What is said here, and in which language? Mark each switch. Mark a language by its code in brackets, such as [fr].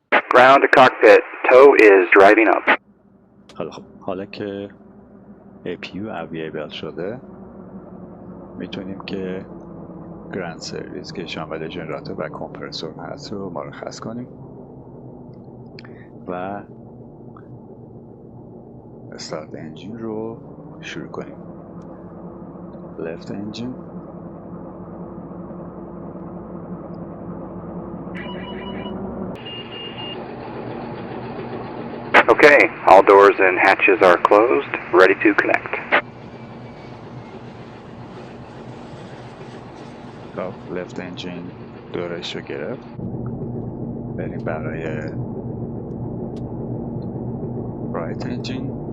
[en] Ground to cockpit, tow is driving up. [fa] حالا که APU اویلیبل شده میتونیم که گراند سرویس که شامل ژنراتور و کمپرسور هست رو مرخص کنیم و استارت انجین رو شروع کنیم. لفت انجین [en] Okay, all doors and hatches are closed, ready to connect. [fa] خب left engine دورش رو گرفت. بریم برای right engine.